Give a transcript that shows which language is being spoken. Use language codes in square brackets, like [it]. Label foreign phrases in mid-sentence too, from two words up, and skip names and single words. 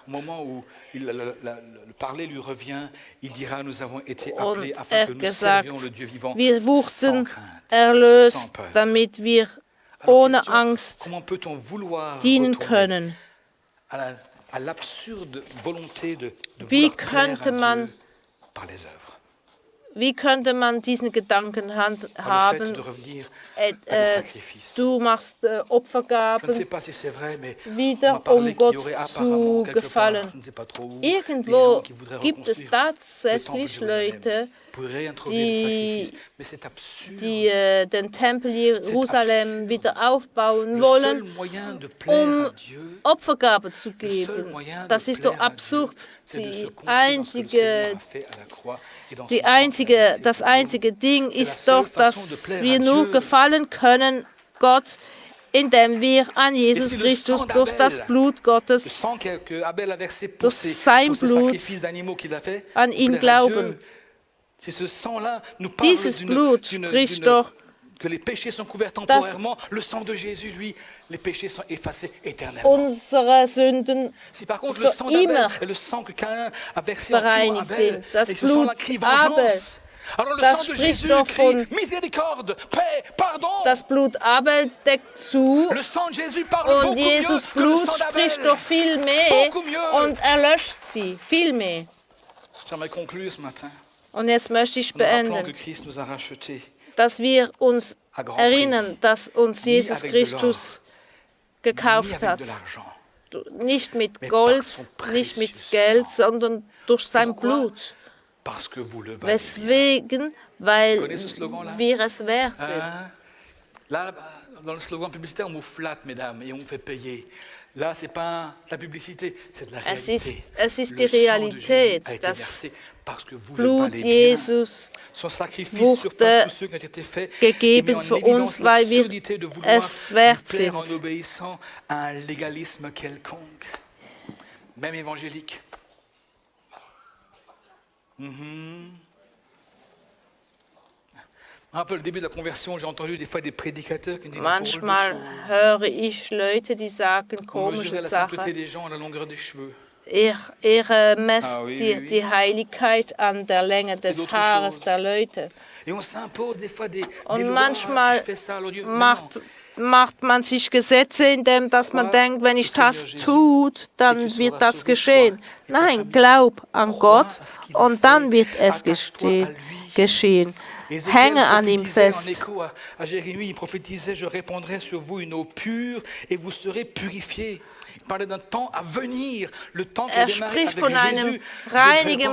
[de] Und er gesagt, wir wurden erlöst, damit wir ohne Angst dienen können. Wie könnte man Wie könnte man diesen Gedanken [fr] par le fait [de] haben? [fr] de revenir à des sacrifices. [de] Du machst [fr] Je ne [de] Opfergaben [fr] sais pas si c'est vrai, mais on [de] wieder, [fr] m'a parlé [de] Gott [fr] qu'il y aurait [de] zu [fr] apparemment quelque part, [de] gefallen. [fr] je ne sais pas trop où, des [de] Irgendwo [fr] gens qui voudraient [de] gibt es [fr] reconstruire le temple de [de] tatsächlich [fr] Jérusalem [de] Leute, [fr] pour réintroduire les [de] die, [fr] sacrifices. Mais c'est absurde. [de] die den Tempel Jerusalem [fr] absurde. [de] wieder aufbauen [fr] Le seul [de] wollen, [fr] moyen de plaire à Dieu, [de] Opfergabe zu [fr] le seul [de] geben. [fr] moyen de [de] Das ist doch [fr] plaire à Dieu, [de] absurd. [fr] c'est de se [de] Die [fr] confier dans ce que le Seigneur [de] einzige [fr] a fait à la croix et dans [de] Die [fr] son sang qu'il a versé [de] das [fr] pour nous. [de] einzige Ding [fr] C'est la [de] ist [fr] seule [de] doch, dass [fr] façon de plaire à [de] wir nur [fr] Dieu. [de] gefallen können Gott, indem wir an Jesus [fr] si le [de] Christus [fr] sang [de] durch das [fr] d'Abel, [de] Blut [fr] Le [de] Gottes [fr] sang que Abel a versé pour [de] durch [fr] ces [de] sein Blut [fr] sacrifices d'animaux qu'il a fait, [de] an [fr] pour [de] ihn [fr] plaire à [de] glauben. [fr] Dieu, si ce sang-là nous parle [de] Dieses Blut spricht doch, [fr] que les péchés sont couverts temporairement, le sang de Jésus, lui, les péchés sont effacés éternellement. [de] unsere Sünden [fr] Si par contre le [de] für [fr] sang d'Abel [de] immer [fr] est le sang que Caïn a versé en tuant [de] bereinigt [fr] Abel, [de] sind. Das [fr] et ce sang-là [de] Blut [fr] crie [de] Abel, [fr] vengeance, alors le [de] das [fr] sang de [de] spricht [fr] Jésus [de] doch [fr] crie [de] von- [fr] miséricorde, paix, pardon. [de] das Blut Abel deckt zu [fr] Le sang de Jésus parle [de] und [fr] beaucoup [de] Jesus [fr] mieux que le [de] Blut [fr] sang [de] spricht [fr] d'Abel. [de] doch viel mehr [fr] Beaucoup mieux. [de] und erlöscht sie, viel mehr. [fr] J'aimerais conclure ce matin [de] Und jetzt möchte ich [fr] en nous rappelant que [de] beenden, [fr] Christ nous a rachetés. [de] dass wir uns [fr] À grand [de] erinnern, dass uns [fr] Ni [de] Jesus [fr] avec de [de] Christus [fr] Ni [de] gekauft [fr] avec [de] hat. [fr] de l'argent, [de] Nicht mit [fr] Mais [de] Gold, [fr] par son [de] nicht mit [fr] précieux [de] Geld, [fr] sang. [de] sondern durch sein [fr] Pourquoi? [de] Blut. [fr] parce que vous le valez bien. [de] Weswegen? Weil [fr] Connaissez ce slogan-là? [de] wir es wert sind. [fr] Hein? Là, dans le slogan publicitaire, on vous flatte, mesdames, et on vous fait payer. Là, ce n'est pas de la publicité, c'est de la [de] Es [fr] réalité. [de] ist die [fr] Le sang de [de] Realität. [fr] Jésus a été [de] Das [fr] versé parce que vous le [de] Blut [fr] valez bien. [de] Jesus [fr] Son sacrifice [de] wurde [fr] surpasse tous ceux qui ont été faits et met [de] gegeben [fr] en [de] für [fr] évidence [de] uns, weil wir [fr] l'absurdité de vouloir [de] es wert [fr] lui plaire en [de] sind. [fr] obéissant à un légalisme quelconque, même évangélique. Un peu le début de la conversion, j'ai entendu des fois des prédicateurs qui disent [de] Manchmal höre ich Leute, die sagen [fr] on [de] komische [fr] mesurait la sainteté [de] Sachen. [fr] des gens à la longueur des cheveux. [de] Ihr messt [fr] Ah, oui, [de] die, [fr] oui, oui. [de] die Heiligkeit an der Länge des [fr] d'autres [de] Haares [fr] choses. [de] der Leute. [fr] Et on s'impose des fois des [de] Und [fr] lois, [de] manchmal [fr] si je fais ça, alors Dieu, [de] macht man sich Gesetze, indem dass man [fr] Crois [de] denkt, wenn ich [fr] au Seigneur [de] das [fr] Jésus, [de] tut, dann [fr] et tu [de] wird [fr] seras [de] das [fr] sauvé, [de] geschehen. [fr] toi et ta [de] Nein, [fr] famille. [de] glaub an [fr] Crois [de] Gott [fr] à ce qu'il a [de] und dann [fr] fait. [de] wird es [fr] Attache-toi à lui. [de] geschehen. [fr] Ézéchiel [de] Hänge an ihm [fr] prophétisait en [de] fest. [fr] écho à Jérémie, il prophétisait « Je répandrai sur vous une eau pure et vous serez purifiés ». Il parlait d'un temps à venir, le temps qui a démarré [de] spricht [fr] avec [de] von einem [fr] Jésus. Je [de] reinigen